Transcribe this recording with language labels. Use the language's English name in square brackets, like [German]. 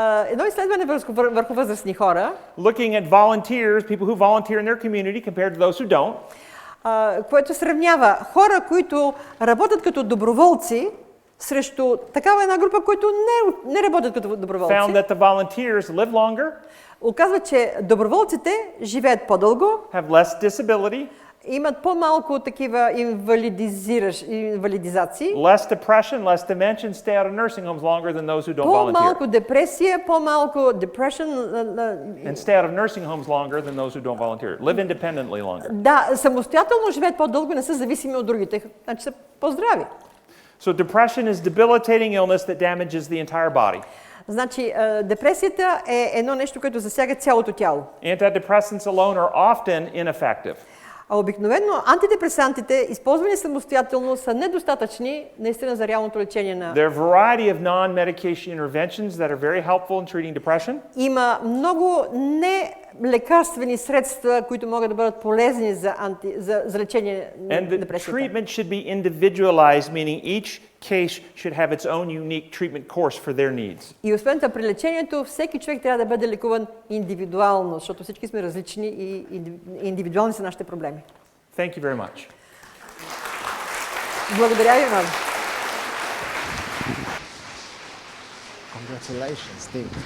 [Bulgarian] Едно изследване върху възрастни хора, [English] looking at volunteers, people who volunteer in their community compared to those who don't. [Bulgarian] което сравнява хора, които работят като доброволци, срещу такава една група, които не работят като доброволци. [English] Found that the volunteers live longer, [Bulgarian] оказва, че доброволците живеят по-дълго, [English] have less disability, [Bulgarian] имат по-малко такива инвалидизации, [English] less depression, less dementia, stay out of nursing homes longer than those who don't volunteer. [Bulgarian] по-малко депресия, по-малко depression, [English] And stay out of nursing homes longer than those who don't volunteer. Live independently longer. [Bulgarian] да, самостоятелно живеят по-дълго, не са зависими от другите, значи са по-здрави. [English] So depression is debilitating illness that damages the entire body. [Bulgarian] Значи, депресията е едно нещо, което засяга цялото тяло. [English] Antidepressants alone are often ineffective. [Bulgarian] А обикновено антидепресантите, използвани самостоятелно, са недостатъчни наистина за реалното лечение на... [English] There are a variety of non-medication interventions that are very helpful in treating depression. [Bulgarian] Има много нелекарствени средства, които могат да бъдат полезни за лечение на [English] And the [Bulgarian] депресията. [English] treatment should be individualized, meaning each case should have its own unique treatment course for their needs. [Bulgarian] И освен това, при лечението всеки човек трябва да бъде лекуван индивидуално, защото всички сме различни и индивидуални са нашите проблеми. [English] Thank you very much. [Bulgarian] Благодаря ви много. [English] Congratulations, Tim.